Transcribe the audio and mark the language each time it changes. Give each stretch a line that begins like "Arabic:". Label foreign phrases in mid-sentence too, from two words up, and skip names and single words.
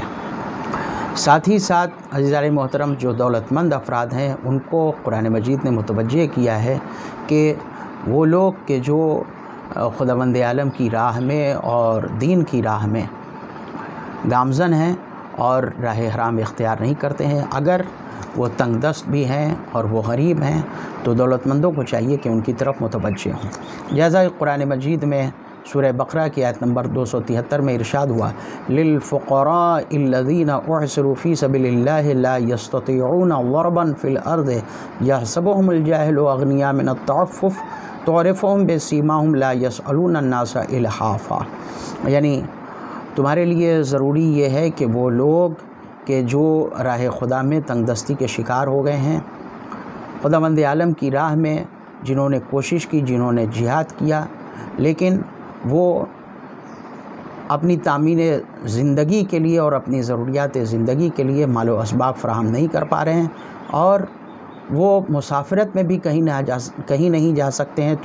Urdu: ساتھ ہی ساتھ عزیزان محترم، جو دولت مند افراد ہیں ان کو قرآن مجید نے متوجہ کیا ہے کہ وہ لوگ کے جو خداوند عالم کی راہ میں اور دین کی راہ میں گامزن ہیں اور راہ حرام اختیار نہیں کرتے ہیں. اگر وہ تنگدست بھی ہیں اور وہ غریب ہیں تو دولت مندوں کو چاہیے کہ ان کی طرف متوجہ ہوں. جیسا قرآن مجید میں سورہ بقرہ کی آیت نمبر 273 میں ارشاد ہوا,
Arabic: لِلْفُقَرَاءِ الَّذِينَ أُحْصِرُوا فِي سَبِيلِ اللَّهِ لَا يَسْتَطِيعُونَ ضَرْبًا فِي الْأَرْضِ يَحْسَبُهُمُ الْجَاهِلُ أَغْنِيَاءَ مِنَ التَّعَفُّفِ تَعْرِفُهُمْ بِسِيمَاهُمْ لَا يَسْأَلُونَ النَّاسَ إِلْحَافًا.
Urdu: یعنی تمہارے لیے ضروری یہ ہے کہ وہ لوگ کہ جو راہ خدا میں تنگدستی کے شکار ہو گئے ہیں، خداوند عالم کی راہ میں جنہوں نے کوشش کی، جنہوں نے جہاد کیا، لیکن وہ اپنی تامین زندگی کے لیے اور اپنی ضروریات زندگی کے لیے مال و اسباب فراہم نہیں کر پا رہے ہیں اور وہ مسافرت میں بھی کہیں نہیں جا سکتے ہیں.